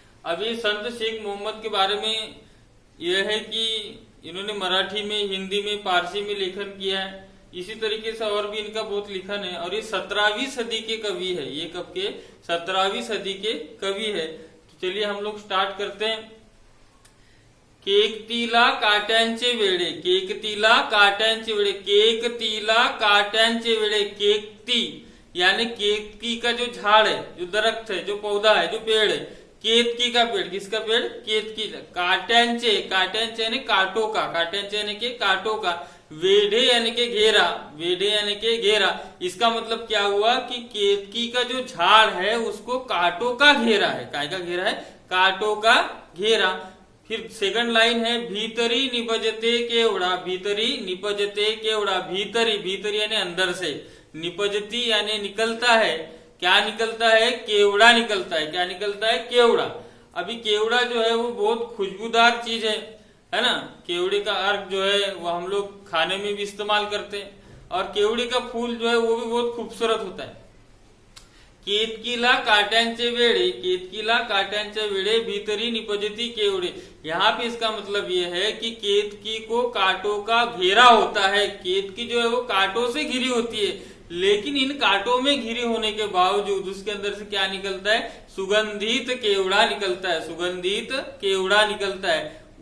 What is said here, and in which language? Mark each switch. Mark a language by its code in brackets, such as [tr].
[hi] अब ये संत शेख मोहम्मद के बारे में यह है कि इन्होंने मराठी में, हिंदी में, पारसी में लेखन किया है। इसी तरीके से और भी इनका बहुत लिखन है और ये 17वीं सदी के कवि है। ये कब के? 17वीं सदी के कवि है। तो चलिए हम लोग स्टार्ट करते हैं। [mr] केकतीला काट्यांचे वेळे, केकतीला काट्यांचे वेळे, केकतीला काट्यांचे वेळे। [hi] केकती यानी केतकी का जो झाड़ है, जो दरख्त है, जो पौधा है, जो पेड़ है, केतकी का पेड़। किसका पेड़? केतकी। काट्यांचे, काट्यांचे यानी कांटों का, काट्यांचे यानी के कांटों का। वेढ़े यानी के घेरा, वेढ़े यानी के घेरा। इसका मतलब क्या हुआ कि केतकी का जो झाड़ है उसको कांटों का घेरा है। काय का घेरा है? कांटों का घेरा। फिर सेकंड लाइन है, [mr] भीतरी निपजते केवड़ा, भीतरी निपजते केवड़ा। [hi] भीतरी, भीतरी यानी अंदर से, निपजती यानी निकलता है। क्या निकलता है? केवड़ा निकलता है। क्या निकलता है? केवड़ा। अभी केवड़ा जो है वो बहुत खुशबूदार चीज है ना। केवड़े का अर्क जो है वो हम लोग खाने में भी इस्तेमाल करते हैं और केवड़े का फूल जो है वो भी बहुत खूबसूरत होता है। [mr] केतकीला काट्यांचे वेळे, केतकीला काट्यांचे वेळे, भीतरी निपजती केवड़े। [hi] यहाँ पे इसका मतलब ये है कि केतकी को कांटों का घेरा होता है। केतकी जो है वो कांटों से घिरी होती है, लेकिन इन कांटों में घिरी होने के बावजूद उसके अंदर से क्या निकलता है? सुगंधित केवड़ा निकलता है, सुगंधित केवड़ा निकलता है।